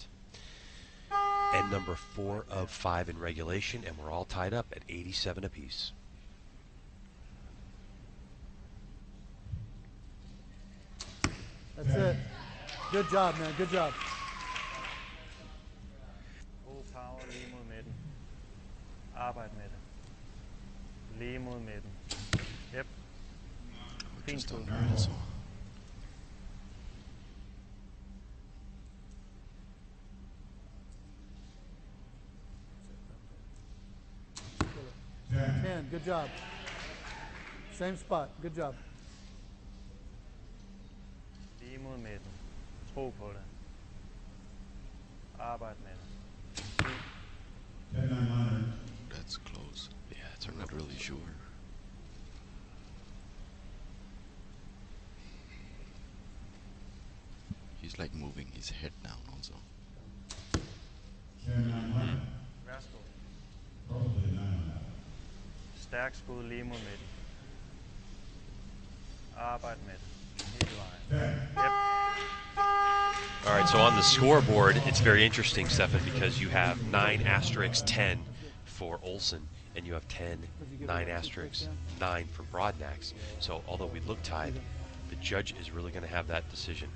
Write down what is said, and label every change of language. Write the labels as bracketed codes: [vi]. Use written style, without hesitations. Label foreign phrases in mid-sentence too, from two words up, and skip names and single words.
[en] And number 4 of 5 in regulation, and we're all tied up at 87 apiece. That's it. Good job, man. Good job. [da] God power lige mod midten. Arbejd med det. Lige mod midten. Yep. Fint skud. [en] Ten. Good job. Same spot. Good job. [da] Lige mod midten. Tro på det. Arbejd med det. [en] That's close. Yeah, I'm not really sure. He's like moving his head down also. [da] Værsgo. Stærk skud lige mod midten. Arbejd med det. Hele vejen. [en] Yep. All right, so on the scoreboard, it's very interesting, Stefan, because you have 9 asterisks 10 for Olsen, and you have 9 asterisks 9 for Broadnax. So although we look tied, the judge is really going to have that decision.